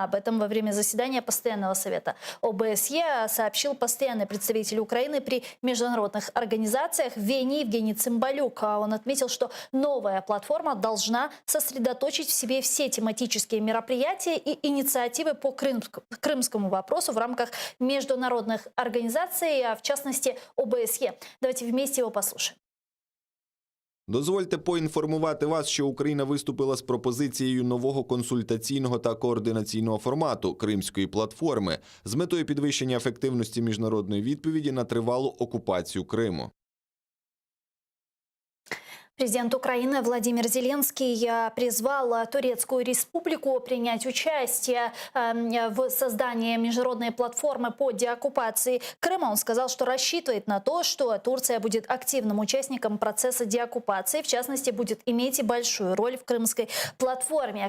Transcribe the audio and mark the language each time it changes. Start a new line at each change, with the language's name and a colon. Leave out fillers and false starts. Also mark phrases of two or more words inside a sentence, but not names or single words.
Russian: Об этом во время заседания Постоянного совета ОБСЕ сообщил постоянный представитель Украины при международных организациях в Вене Евгений Цымбалюк. Он отметил, что новая платформа должна сосредоточить в себе все тематические мероприятия и инициативы по крымскому вопросу в рамках международных организаций, в частности ОБСЕ. Давайте вместе его послушаем.
Ukrainian: Дозвольте поінформувати вас, що Україна виступила з пропозицією нового консультаційного та координаційного формату Кримської платформи з метою підвищення ефективності міжнародної відповіді на тривалу окупацію Криму.
Russian: Президент Украины Владимир Зеленский призвал Турецкую республику принять участие в создании международной платформы по деоккупации Крыма. Он сказал, что рассчитывает на то, что Турция будет активным участником процесса деоккупации, в частности, будет иметь большую роль в крымской платформе.